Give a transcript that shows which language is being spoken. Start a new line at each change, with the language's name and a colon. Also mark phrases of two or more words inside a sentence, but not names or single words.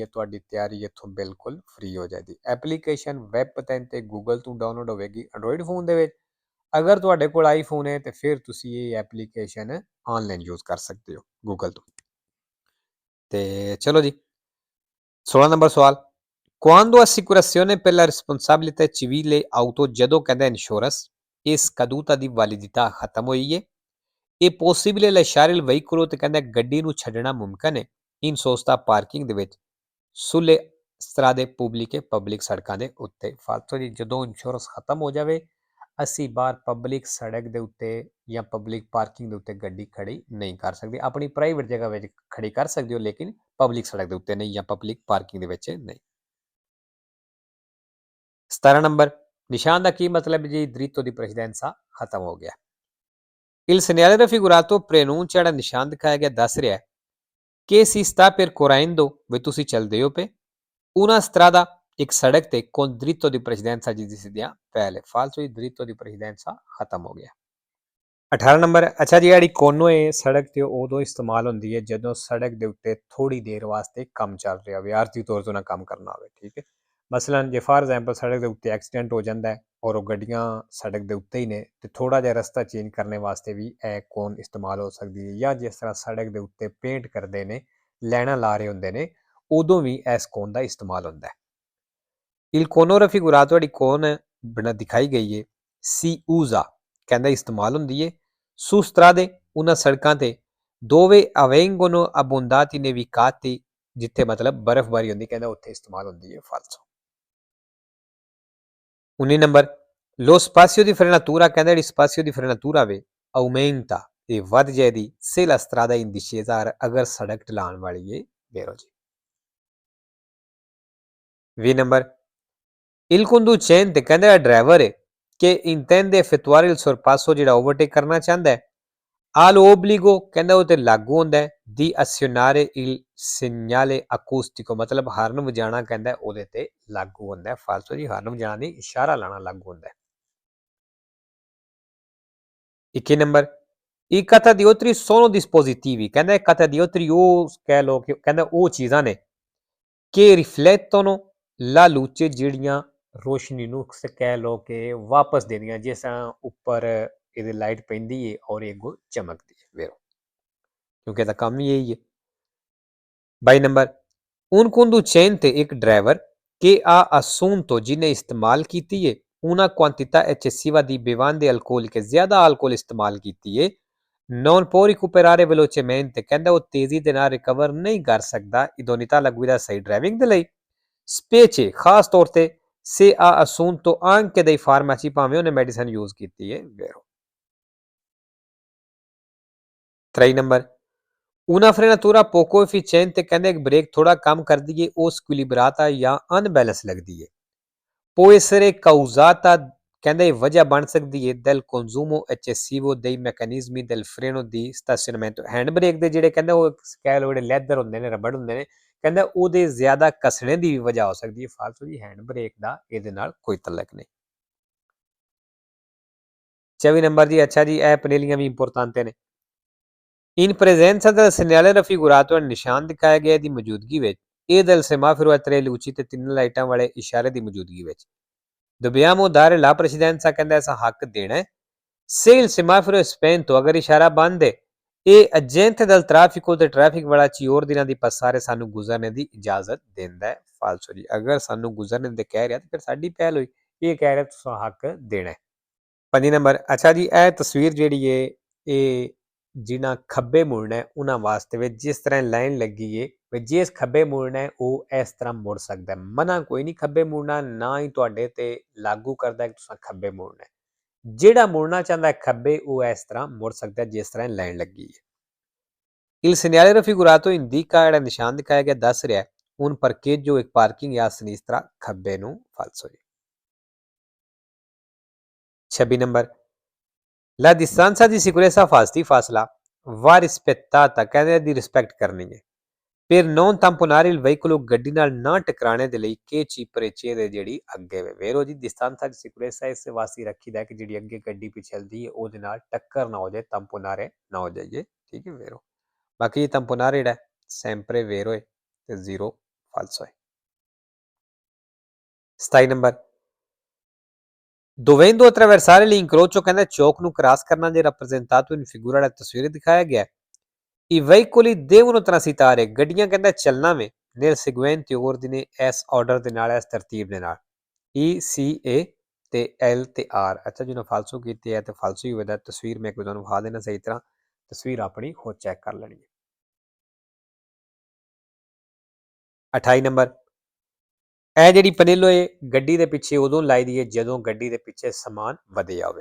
Punjabi: ਤੁਹਾਡੀ ਤਿਆਰੀ ਇੱਥੋਂ ਬਿਲਕੁਲ ਫ੍ਰੀ ਹੋ ਜਾਏਗੀ। ਐਪਲੀਕੇਸ਼ਨ ਵੈਬ 3 ਤੇ ਗੂਗਲ ਤੋਂ ਡਾਊਨਲੋਡ ਹੋਵੇਗੀ ਐਂਡਰੋਇਡ ਫੋਨ ਦੇ ਵਿੱਚ। ਅਗਰ ਤੁਹਾਡੇ ਕੋਲ ਆਈਫੋਨ ਹੈ ਤੇ ਫਿਰ ਤੁਸੀਂ ਇਹ ਐਪਲੀਕੇਸ਼ਨ
English: online use
Punjabi: ਕਰ ਸਕਦੇ ਹੋ ਗੂਗਲ ਤੋਂ। ਤੇ ਚਲੋ ਜੀ, 16 ਨੰਬਰ ਸਵਾਲ,
Italian: quando assicurazione per la responsabilità civile auto
Punjabi: ਜਦੋਂ ਕਹਿੰਦਾ ਇੰਸ਼ੋਰੈਂਸ ਇਹ ਸcaduta ਦੀ ਵੈਲਿਡਿਟà ਖਤਮ ਹੋਈ ਹੈ ਇਹ ਪੋਸੀਬਲ
Italian: lasciare il veicolo
Punjabi: ਤੇ ਕਹਿੰਦਾ ਗੱਡੀ ਨੂੰ ਛੱਡਣਾ ਮੁਮਕਨ ਹੈ
Italian: in sosta
Punjabi: ਪਾਰਕਿੰਗ ਦੇ ਵਿੱਚ
Italian: sulle strade pubbliche
Punjabi: ਪਬਲਿਕ ਸੜਕਾਂ ਦੇ ਉੱਤੇ। ਫਾਲਤੂ ਜੀ ਜਦੋਂ ਇੰਸ਼ੋਰੈਂਸ ਖਤਮ ਹੋ ਜਾਵੇ ਅਸੀਂ ਬਾਹਰ ਪਬਲਿਕ ਸੜਕ ਦੇ ਉੱਤੇ ਜਾਂ ਪਬਲਿਕ ਪਾਰਕਿੰਗ ਦੇ ਉੱਤੇ ਗੱਡੀ ਖੜੀ ਨਹੀਂ ਕਰ ਸਕਦੇ। ਆਪਣੀ ਪ੍ਰਾਈਵੇਟ ਜਗ੍ਹਾ ਵਿੱਚ ਖੜੀ ਕਰ ਸਕਦੇ ਹੋ ਲੇਕਿਨ ਪਬਲਿਕ ਸੜਕ ਦੇ ਉੱਤੇ ਨਹੀਂ ਜਾਂ ਪਬਲਿਕ ਪਾਰਕਿੰਗ ਦੇ ਵਿੱਚ ਨਹੀਂ। 17 ਨੰਬਰ, ਨਿਸ਼ਾਨ ਦਾ ਕੀ ਮਤਲਬ ਜੀ?
Italian: dritto di precedenza
Punjabi: ਖਤਮ ਹੋ ਗਿਆ।
Italian: Il segnale raffigurato preannuncia
Punjabi: ਜਿਹੜਾ ਨਿਸ਼ਾਨ ਦਿਖਾਇਆ ਗਿਆ ਦੱਸ ਰਿਹਾ ਕਿ
Italian: si sta percorrendo
Punjabi: ਵੀ ਤੁਸੀਂ ਚੱਲਦੇ ਹੋ ਪਏ
Italian: una strada
Punjabi: ਇੱਕ ਸੜਕ ਤੇ
Italian: con dritto di precedenza
Punjabi: ਜਿਸ ਦੀ ਸਿੱਧੀਆਂ ਪਹਿਲੇ ਫਾਲਤੂ ਦੀ
Italian: dritto di precedenza
Punjabi: ਖਤਮ ਹੋ ਗਿਆ। 18 ਨੰਬਰ, ਅੱਛਾ ਜੀ ਜਿਹੜੀ ਕੋਨੋ ਹੈ ਸੜਕ ਤੇ ਉਦੋਂ ਇਸਤੇਮਾਲ ਹੁੰਦੀ ਹੈ ਜਦੋਂ ਸੜਕ ਦੇ ਉੱਤੇ ਥੋੜੀ ਦੇਰ ਵਾਸਤੇ ਕੰਮ ਚੱਲ ਰਿਹਾ ਹੋਵੇ, ਆਰਜ਼ੀ ਤੌਰ ਤੇ ਨਾ ਕੰਮ ਕਰਨਾ ਹੋਵੇ। ਠੀਕ ਹੈ, ਮਸਲਨ ਜੇ
English: for example
Punjabi: ਸੜਕ ਦੇ ਉੱਤੇ ਐਕਸੀਡੈਂਟ ਹੋ ਜਾਂਦਾ ਹੈ ਔਰ ਉਹ ਗੱਡੀਆਂ ਸੜਕ ਦੇ ਉੱਤੇ ਹੀ ਨੇ ਤੇ ਥੋੜਾ ਜਿਹਾ ਰਸਤਾ ਚੇਂਜ ਕਰਨ ਵਾਸਤੇ ਵੀ ਇਹ ਕੋਨ ਇਸਤੇਮਾਲ ਹੋ ਸਕਦੀ ਹੈ। ਜਾਂ ਜਿਸ ਤਰ੍ਹਾਂ ਸੜਕ ਦੇ ਉੱਤੇ ਪੇਂਟ ਕਰਦੇ ਨੇ, ਲੈਣਾ ਲਾ ਰਹੇ ਹੁੰਦੇ ਨੇ, ਉਦੋਂ ਵੀ ਇਸ ਕੋਨ ਦਾ ਇਸਤੇਮਾਲ ਹੁੰਦਾ ਹੈ।
Italian: Il cono raffigurato
Punjabi: ਜਿਹੜੀ ਕੋਨ ਬਣਾ ਦਿਖਾਈ ਗਈ ਹੈ
Italian: si usa
Punjabi: ਕਹਿੰਦਾ ਇਸਤੇਮਾਲ ਹੁੰਦੀ ਹੈ
Italian: su strade
Punjabi: ਉਹਨਾਂ ਸੜਕਾਂ ਤੇ
Italian: dove avvengono abbondati nevicati
Punjabi: ਜਿੱਥੇ ਮਤਲਬ ਬਰਫ਼ਬਾਰੀ ਹੁੰਦੀ ਕਹਿੰਦਾ ਉੱਥੇ ਇਸਤੇਮਾਲ ਹੁੰਦੀ ਹੈ। ਫਾਲਤੂ 19 ਨੰਬਰ,
Italian: lo spazio di frenatura
Punjabi: ਕਹਿੰਦਾ ਜਿਹੜੀ
Italian: spazio di frenatura
Punjabi: ਵੇ aumenta ਇਹ ਵੱਧ ਜਾਏਗੀ
Italian: se la strada è in discesa
Punjabi: ਅਗਰ ਸੜਕ ਢਲਾਣ ਵਾਲੀ ਹੈ। ਵੇਰੋ ਜੀ। 20 ਨੰਬਰ,
Italian: il conducente
Punjabi: ਕਹਿੰਦਾ ਡਰਾਈਵਰ ਹੈ ਕਿ
Italian: intende effettuare il sorpasso
Punjabi: ਜਿਹੜਾ ਓਵਰਟੇਕ ਕਰਨਾ ਚਾਹੁੰਦਾ ਹੈ
Italian: ha l'obbligo
Punjabi: ਕਹਿੰਦਾ ਉਹ ਤੇ ਲਾਗੂ ਹੁੰਦਾ ਹੈ
Italian: di azionare il segnale acustico
Punjabi: ਮਤਲਬ ਹਾਰਨ ਵਜਾਣਾ ਕਹਿੰਦਾ ਉਹਦੇ ਤੇ ਲਾਗੂ ਹੁੰਦਾ ਹੈ। ਫਾਲਤੂ ਜੀ ਹਾਰਨ ਵਜਾਣਾ ਨਹੀਂ, ਇਸ਼ਾਰਾ ਲਾਣਾ ਲਾਗੂ ਹੁੰਦਾ ਹੈ। 21 ਨੰਬਰ,
Italian: i catadiotri sono dispositivi
Punjabi: ਕਹਿੰਦਾ catadiotri ਉਹ ਕਹਿ ਲੋ ਕਿ ਕਹਿੰਦਾ ਉਹ ਚੀਜ਼ਾਂ ਨੇ ਕਿ
Italian: riflettono la luce
Punjabi: ਜਿਹੜੀਆਂ ਰੋਸ਼ਨੀ ਨੂੰ ਕਹਿ ਲੋ ਕਿ ਵਾਪਸ ਦੇਦੀਆਂ, ਜਿਸ ਤਰ੍ਹਾਂ ਉੱਪਰ ਇਹਦੇ ਲਾਈਟ ਪੈਂਦੀ ਹੈ ਔਰ ਇਹ ਅੱਗੋਂ ਚਮਕਦੀ ਹੈ। ਵੇਰੋ ਕਿਉਂਕਿ ਇਹਦਾ ਕੰਮ ਹੀ ਇਹੀ ਹੈ। 22 ਨੰਬਰ,
Italian: un conducente
Punjabi: ਇੱਕ ਡਰਾਈਵਰ
Italian: che ha assunto
Punjabi: ਜਿਹਨੇ ਇਸਤੇਮਾਲ ਕੀਤੀ ਹੈ
Italian: una quantità eccessiva di bevande alcoliche
Punjabi: ਜ਼ਿਆਦਾ alcol ਇਸਤੇਮਾਲ ਕੀਤੀ ਹੈ
Italian: non può recuperare velocemente
Punjabi: ਕਹਿੰਦਾ ਉਹ ਤੇਜ਼ੀ ਦੇ ਨਾਲ ਰਿਕਵਰ ਨਹੀਂ ਕਰ ਸਕਦਾ
Italian: idoneità la guida
Punjabi: ਸਹੀ ਡਰਾਈਵਿੰਗ ਦੇ ਲਈ specie ਖਾਸ ਤੌਰ ਤੇ
Italian: se ha assunto anche dei farmaci
Punjabi: ਭਾਵੇਂ ਉਹਨੇ
English: medicine use
Punjabi: ਕੀਤੀ ਹੈ। ਵੇਰੋ 23 ਨੰਬਰ,
Italian: una frenatura poco efficiente
Punjabi: ਕਹਿੰਦੇ ਇੱਕ ਬ੍ਰੇਕ ਥੋੜਾ ਕੰਮ ਕਰਦੀ ਹੈ ਉਹ squilibrata ਜਾਂ ਅਨਬੈਲੈਂਸ ਲੱਗਦੀ ਹੈ।
Italian: può essere causata
Punjabi: ਕਹਿੰਦੇ ਵਜ੍ਹਾ ਬਣ ਸਕਦੀ ਹੈ
Italian: del consumo eccessivo dei meccanismi del freno di stazionamento
English: hand brake
Punjabi: ਦੇ ਜਿਹੜੇ ਕਹਿੰਦੇ ਉਹ ਕਹਿ ਲਓ ਜਿਹੜੇ ਲੈਦਰ ਹੁੰਦੇ ਨੇ, ਰਬੜ ਹੁੰਦੇ ਨੇ, ਕਹਿੰਦਾ ਉਹਦੇ ਜ਼ਿਆਦਾ ਘਸਣੇ ਦੀ ਵੀ ਵਜ੍ਹਾ ਹੋ ਸਕਦੀ ਹੈ। ਫਾਲਤੂ ਜੀ
English: hand brake
Punjabi: ਦਾ ਇਹਦੇ ਨਾਲ ਕੋਈ ਤਲਕ ਨਹੀਂ। 24 ਨੰਬਰ ਜੀ, ਅੱਛਾ ਜੀ ਇਹ ਪਨੇਲੀਆਂ ਵੀ ਇੰਪੋਰਟੈਂਟ ਨੇ।
Italian: in presenza del segnale raffigurato
Punjabi: ਨਿਸ਼ਾਨ ਦਿਖਾਇਆ ਗਿਆ ਦੀ ਮੌਜੂਦਗੀ ਵਿੱਚ ਇਹ
Italian: del semaforo a tre luci
Punjabi: ਤੇ ਤਿੰਨ ਲਾਈਟਾਂ ਵਾਲੇ ਇਸ਼ਾਰੇ ਦੀ ਮੌਜੂਦਗੀ ਵਿੱਚ
Italian: dobbiamo dare la precedenza
Punjabi: ਕਹਿੰਦਾ ਐਸਾ ਹੱਕ ਦੇਣਾ ਹੈ
Italian: se il semaforo è spento
Punjabi: ਅਗਰ ਇਸ਼ਾਰਾ ਬੰਦ ਹੈ ਇਹ
Italian: agente del traffico
Punjabi: ਤੇ ਟ੍ਰੈਫਿਕ ਵਾਲਾ ਚਿਓਰ ਦਿਨਾਂ ਦੀ ਪਸਾਰੇ ਸਾਨੂੰ ਗੁਜ਼ਰਨੇ ਦੀ ਇਜਾਜ਼ਤ ਦਿੰਦਾ ਹੈ। ਫਾਲਸੋ ਜੀ, ਅਗਰ ਸਾਨੂੰ ਗੁਜ਼ਰਨੇ ਦੇ ਕਹਿ ਰਿਹਾ ਤੇ ਫਿਰ ਸਾਡੀ ਪਹਿਲ ਹੋਈ, ਇਹ ਕਹਿ ਰਿਹਾ ਤੁਸੀਂ ਹੱਕ ਦੇਣਾ ਹੈ। 5 ਨੰਬਰ, ਅੱਛਾ ਜੀ, ਇਹ ਤਸਵੀਰ ਜਿਹੜੀ ਹੈ ਇਹ ਜਿਨ੍ਹਾਂ ਖੱਬੇ ਮੁੜਨਾ ਹੈ ਉਹਨਾਂ ਵਾਸਤੇ ਵਿੱਚ ਜਿਸ ਤਰ੍ਹਾਂ ਲਾਈਨ ਲੱਗੀ ਹੈ ਵੀ ਜਿਸ ਖੱਬੇ ਮੁੜਨਾ ਹੈ ਉਹ ਇਸ ਤਰ੍ਹਾਂ ਮੁੜ ਸਕਦਾ ਹੈ। ਮਨਾ ਕੋਈ ਨਹੀਂ ਖੱਬੇ ਮੁੜਨਾ, ਨਾ ਹੀ ਤੁਹਾਡੇ ਤੇ ਲਾਗੂ ਕਰਦਾ ਕਿ ਤੁਸੀਂ ਖੱਬੇ ਮੁੜਨਾ ਹੈ। ਜਿਹੜਾ ਮੁੜਨਾ ਚਾਹੁੰਦਾ ਹੈ ਖੱਬੇ ਉਹ ਇਸ ਤਰ੍ਹਾਂ ਮੁੜ ਸਕਦਾ ਹੈ ਜਿਸ ਤਰ੍ਹਾਂ ਲਾਈਨ ਲੱਗੀ ਹੈ।
Italian: Il segnale raffigurato indica
Punjabi: ਜਿਹੜਾ ਨਿਸ਼ਾਨ ਦਿਖਾਇਆ ਗਿਆ ਦੱਸ ਰਿਹਾ
Italian: un parcheggio e parking a sinistra
Punjabi: ਖੱਬੇ ਨੂੰ
Italian: falso ਜੀ।
Punjabi: 26 ਨੰਬਰ,
Italian: la distanza di sicurezza ਫਾਸਲਾ va rispettata,
Punjabi: ਕਹਿੰਦੇ ਦੀ ਰਿਸਪੈਕਟ ਕਰਨੀ ਹੈ।
Italian: ਫਿਰ non tamponare il veicolo,
Punjabi: ਗੱਡੀ ਨਾਲ ਨਾ ਟਕਰਾਣੇ ਦੇ ਲਈ
Italian: che ci precede
Punjabi: ਜਿਹੜੀ ਅੱਗੇ ਵੇ ਵੇਰੋ ਜੀ
Italian: distanza di sicurezza
Punjabi: ਇਸ ਵਾਸਤੇ ਰੱਖੀਦਾ ਕਿ ਜਿਹੜੀ ਅੱਗੇ ਗੱਡੀ ਪਿਛਲਦੀ ਹੈ ਉਹਦੇ ਨਾਲ ਟੱਕਰ ਨਾ ਹੋ ਜਾਏ, tamponare ਨਾ ਹੋ ਜਾਈਏ, ਠੀਕ ਹੈ ਵੇਰੋ। ਬਾਕੀ tamponare ਜਿਹੜਾ
Italian: sempre vero
Punjabi: ਹੈ ਤੇ 0 falso ਹੈ। 27 ਨੰਬਰ,
Italian: dovendo attraversare l'incrocio,
Punjabi: ਕਹਿੰਦਾ ਚੌਕ ਨੂੰ ਕ੍ਰਾਸ ਕਰਨਾ ਜੇ
Italian: rappresentato in figura
Punjabi: ਵਾਲਾ ਤਸਵੀਰ ਦਿਖਾਇਆ ਗਿਆ।
Italian: I veicoli devono transitare,
Punjabi: ਗੱਡੀਆਂ ਕਹਿੰਦਾ ਚੱਲਣਾ ਵੇ
Italian: nel seguente ordine,
Punjabi: ਇਸ ਆਰਡਰ ਦੇ ਨਾਲ, ਇਸ ਤਰਤੀਬ ਦੇ ਨਾਲ E C A ਤੇ L ਤੇ R। ਅੱਛਾ ਜਿਹਨੂੰ ਫਾਲਸੋ ਕੀਤੀ ਹੈ ਤੇ ਫਾਲਸੋ ਹੀ ਹੋਵੇਗਾ। ਤਸਵੀਰ ਮੈਂ ਤੁਹਾਨੂੰ ਵਿਖਾ ਦੇਣਾ ਸਹੀ ਤਰ੍ਹਾਂ, ਤਸਵੀਰ ਆਪਣੀ ਖੁਦ ਚੈੱਕ ਕਰ ਲੈਣੀ ਹੈ। 28 ਨੰਬਰ, ਇਹ ਜਿਹੜੀ ਪਨੇਲੋ ਹੈ ਗੱਡੀ ਦੇ ਪਿੱਛੇ ਉਦੋਂ ਲਾਈ ਦੀ ਹੈ ਜਦੋਂ ਗੱਡੀ ਦੇ ਪਿੱਛੇ ਸਮਾਨ ਵਧਿਆ ਹੋਵੇ।